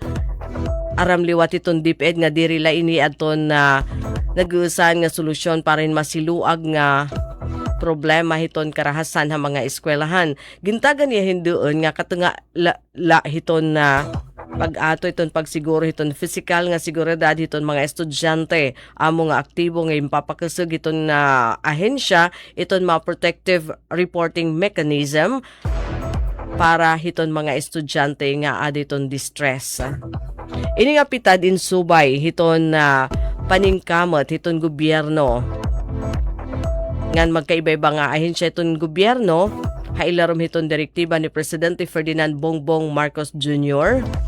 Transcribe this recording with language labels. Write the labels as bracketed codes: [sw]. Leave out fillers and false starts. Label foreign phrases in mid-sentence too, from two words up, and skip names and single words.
[war] Aram liwat iton DepEd nga diri la ini aton nag-uusahan nga solusyon para rin masiluag nga problema hiton karahasan ha mga eskwelahan. Gintagan niya hindoon nga katunga la hiton na pag-ato iton pagsiguro hiton physical nga seguridad hiton mga estudyante. Amo nga aktibo nga impapakasug hiton na ahensya iton mga [en] protective reporting mechanism [war] para hiton mga estudyante nga aditon distress. Ini nga pitad in Subay hiton na paningkamot hiton gobyerno. Ngan magkaiba-iba nga ahensya hiton gobyerno, hailarom hiton direktiba ni Presidente Ferdinand Bongbong Marcos Jr.